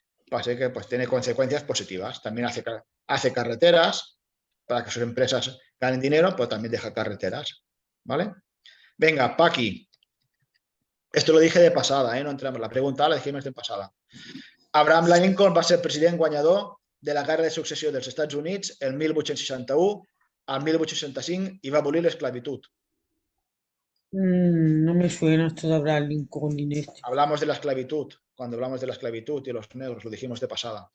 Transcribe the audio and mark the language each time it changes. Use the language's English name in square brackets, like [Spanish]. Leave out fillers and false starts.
[Spanish] Así que pues tiene consecuencias positivas. También hace carreteras para que sus empresas ganen dinero, pero también deja carreteras, ¿vale? Venga, Paqui. Esto lo dije de pasada, ¿eh? No entramos. La pregunta la dijimos de pasada. [Catalan] Abraham Lincoln va ser president guanyador de la Guerra de Successió dels Estats Units el 1861 al 1865 y va a abolir l'esclavitud. [Spanish] No me suena esto de Abraham Lincoln ni este. Hablamos de la esclavitud. Cuando hablamos de la esclavitud y los negros, lo dijimos de pasada.